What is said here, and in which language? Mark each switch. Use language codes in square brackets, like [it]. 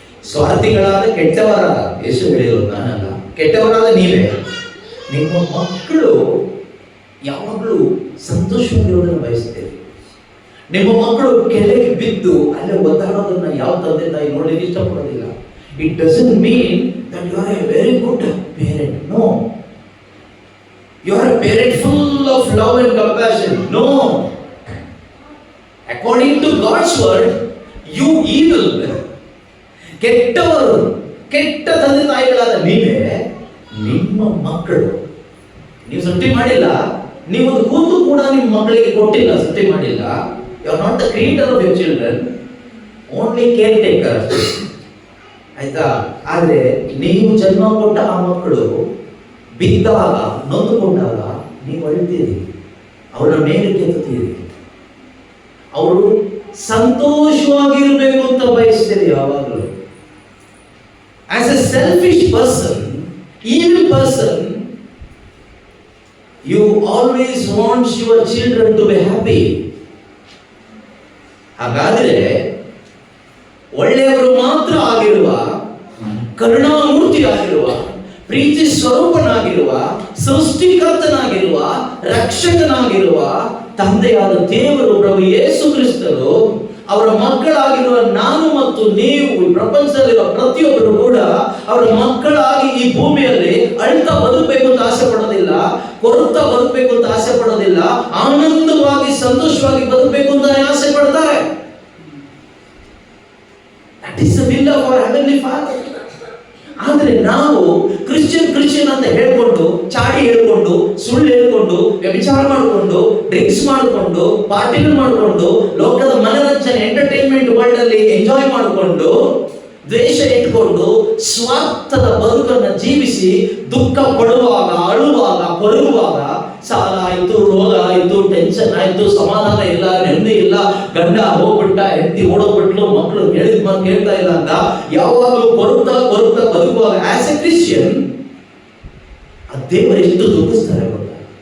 [kn] ಸ್ವಾರ್ಥಿಗಳಾದ ಕೆಟ್ಟವರಾದ, ಯೇಸು ಹೇಳಿರೋದು ನಾನಲ್ಲ, ಕೆಟ್ಟವರಾದ ನೀವೇ. ನಿಮ್ಮ ಮಕ್ಕಳು ಯಾವಾಗಲೂ ಸಂತೋಷವಾಗಿರೋದನ್ನು ಬಯಸ್ತೇವೆ. ನಿಮ್ಮ ಮಕ್ಕಳು ಕೆಳಗೆ ಬಿದ್ದು ಅಲ್ಲೇ ಒದ್ದಾಡೋದನ್ನ ಯಾವ ತಂದೆ ತಾಯಿ ನೋಡಲಿಕ್ಕೆ ಇಷ್ಟಪಡೋದಿಲ್ಲ. [en] It doesn't mean that you are a very good parent. No. You are a parent full of love and compassion. No. According to God's word, you evil, [kn] ಕೆಟ್ಟವರು, ಕೆಟ್ಟ ತಂದೆ ತಾಯಿಗಳಾದ ನೀವೇ ನಿಮ್ಮ ಮಕ್ಕಳು. ನೀವು ಸೃಷ್ಟಿ ಮಾಡಿಲ್ಲ, ನೀವೊಂದು ಕೂತು ಕೂಡ ನಿಮ್ಮ ಮಕ್ಕಳಿಗೆ ಕೊಟ್ಟಿಲ್ಲ, ಸೃಷ್ಟಿ ಮಾಡಿಲ್ಲ. [en] You are not the creator of your children, only caretaker. [kn] ಆಯ್ತಾ? ಆದ್ರೆ ನೀವು ಜನ್ಮ ಕೊಟ್ಟ ಆ ಮಕ್ಕಳು ಬಿದ್ದಾಗ, ನೊಂದುಕೊಂಡಾಗ ನೀವು ಅಳ್ತೀರಿ, ಅವರ ಮೇಲೆ ಕೆತ್ತುತ್ತೀರಿ, ಅವರು ಸಂತೋಷವಾಗಿರ್ಬೇಕು ಅಂತ ಬಯಸ್ತೀರಿ ಯಾವಾಗಲೂ. [en] As a selfish person, evil person, you always want your children to be happy. [kn] ಹಾಗಾದ್ರೆ ಒಳ್ಳೆಯವರು ಮಾತ್ರ ಆಗಿರುವ, ಕರುಣಾಮೂರ್ತಿ ಆಗಿರುವ, ಪ್ರೀತಿ ಸ್ವರೂಪನಾಗಿರುವ, ಸೃಷ್ಟಿಕರ್ತನಾಗಿರುವ, ರಕ್ಷಕನಾಗಿರುವ ತಂದೆಯಾದ ದೇವರು ಪ್ರಭು ಯೇಸು ಕ್ರಿಸ್ತರು ಅವರ ಮಕ್ಕಳಾಗಿರುವ ನಾನು ಮತ್ತು ನೀವು, ಪ್ರಪಂಚದಲ್ಲಿರುವ ಪ್ರತಿಯೊಬ್ಬರು ಕೂಡ ಅವರ ಮಕ್ಕಳಾಗಿ ಈ ಭೂಮಿಯಲ್ಲಿ ಅಳ್ತಾ ಬದುಕಬೇಕು ಅಂತ ಆಸೆ ಪಡೋದಿಲ್ಲ, ಕೊರತಾ ಬದುಕಬೇಕು ಅಂತ ಆಸೆ ಪಡೋದಿಲ್ಲ, ಆನಂದವಾಗಿ ಸಂತೋಷವಾಗಿ ಬದುಕಬೇಕು ಅಂತ ಆಸೆ ಪಡ್ತಾರೆ. [en] That is the will of our heavenly Father. [kn] ಆದ್ರೆ ನಾವು ಕ್ರಿಶ್ಚಿಯನ್ ಅಂತ ಹೇಳ್ಕೊಂಡು, ಚಾಡಿ ಹೇಳ್ಕೊಂಡು, ಸುಳ್ಳು ಹೇಳ್ಕೊಂಡು, ವ್ಯಭಿಚಾರ ಮಾಡಿಕೊಂಡು, ಡ್ರಿಂಕ್ಸ್ ಮಾಡಿಕೊಂಡು, ಪಾರ್ಟಿಗಳು ಮಾಡಿಕೊಂಡು, ಲೋಕದ ಮನರಂಜನೆ ಎಂಟರ್ಟೈನ್ಮೆಂಟ್ ವರ್ಲ್ಡ್ ಅಲ್ಲಿ ಎಂಜಾಯ್ ಮಾಡಿಕೊಂಡು, ದ್ವೇಷ ಇಟ್ಕೊಂಡು, ಸ್ವಾರ್ಥದ ಬದುಕನ್ನು ಜೀವಿಸಿ ದುಃಖ ಪಡುವಾಗ, ಅಳುವಾಗ, ಕೊರಗುವಾಗ, ಸಾಲ ಆಯ್ತು, ರೋಗ ಆಯ್ತು, ಟೆನ್ಷನ್ ಆಯ್ತು, ಸಮಾಧಾನ ಇಲ್ಲ, ನೆಮ್ಮದಿ ಇಲ್ಲ, ಗಂಡ ಹೋಗ್ಬಿಟ್ಟ, ಹೆಂಡತಿ ಓಡೋಗ್ಬಿಟ್ಲು, ಮಕ್ಕಳು ಹೇಳಿದ ಮಾತು ಕೇಳ್ತಾ ಇಲ್ಲ ಅಂತ ಯಾವಾಗಲೂ ಕೊರಗ್ತಾ ಬದುಕುವಾಗ [en] as a Christian [kn] ಆ ದೇವರು ಎಷ್ಟು ದುಃಖಿಸ್ತಾರೆ ಗೊತ್ತಾ?